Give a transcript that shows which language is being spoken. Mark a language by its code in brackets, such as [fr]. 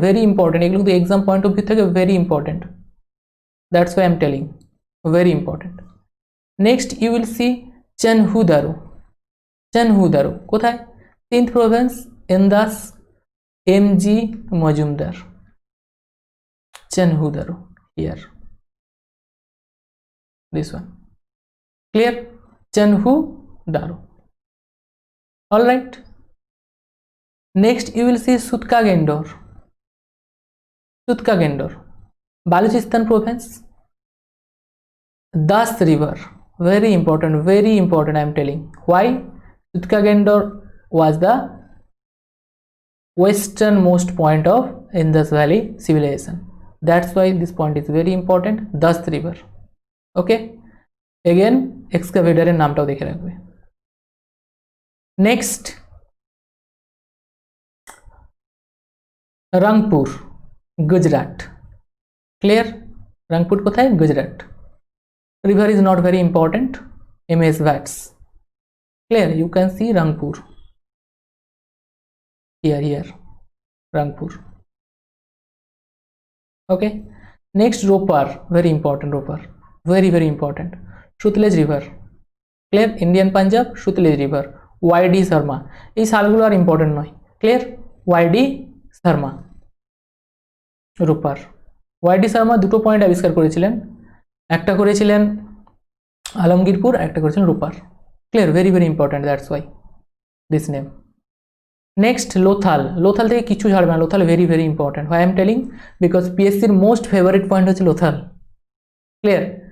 [en] very important, [bn] এগুলো কিন্তু [en] Exam point of view থেকে very important, that's why I am telling, very important. Next you will see Chanhudaro. Chanhudaro [bn] কোথায়? [en] 10th province, Indus, M G. Majumdar. চেনহুদারো here, this one. Clear? Chenhudaro. All right. Next you will see Sutka Gendor. Sutka Gendor, Balochistan province. Das river, very important, I am telling. Why? Sutka Gendor was the westernmost point of Indus Valley civilization. That's why this point is very important. Das river. Okay, again excavator [bn] এর নামটাও দেখে রাখবে। [en] Next Rangpur, Gujarat. Clear? Rangpur কোথায়? Gujarat. river is not very important, MS Vats. Clear? You can see Rangpur here Rangpur. Okay, next Ropar, very important, Ropar, very important. Sutlej river. Clear? Indian Punjab, Sutlej river, YD Sharma. [bn] এই সালগুলো আর important নয়। Clear? YD Sharma, রূপার। YD Sharma দুটো point আবিষ্কার করেছিলেন, একটা করেছিলেন আলমগীরপুর, একটা করেছিলেন রূপার। Clear? [en] Very important, that's why this name. Next Lothal. [bn] Lothal থেকে কিছু ছাড়বে না, Lothal very important. [en] Why am telling? Because পিএসসির most favourite point [bn] হচ্ছে লোথাল। ক্লিয়ার?